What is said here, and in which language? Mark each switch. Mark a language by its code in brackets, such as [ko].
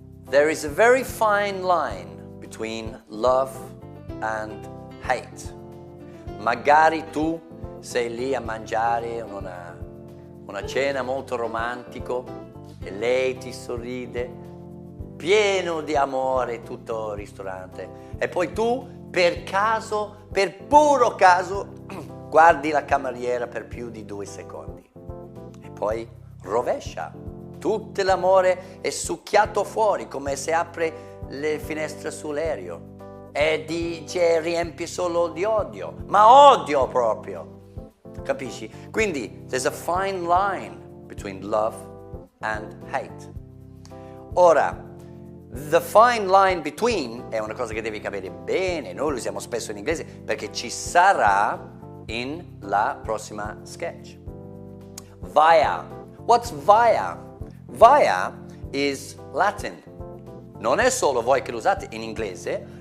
[en] There is a very fine line between love and hate. [it] Magari tu sei lì a mangiare una cena molto romantico e lei ti sorride, pieno di amore tutto il ristorante, e poi tu per puro caso, guardi la cameriera per più di 2 secondi e poi rovescia. Tutto l'amore è succhiato fuori come se apre le finestre sull'aereo e riempie solo di odio, ma odio proprio, capisci? Quindi [en] there's a fine line between love and hate. [it] Ora, the fine line between è una cosa che devi capire bene, noi lo usiamo spesso in inglese perché ci sarà in la prossima sketch. Via. [en] What's via? Via is Latin. [it] Non è solo voi che lo usate in inglese.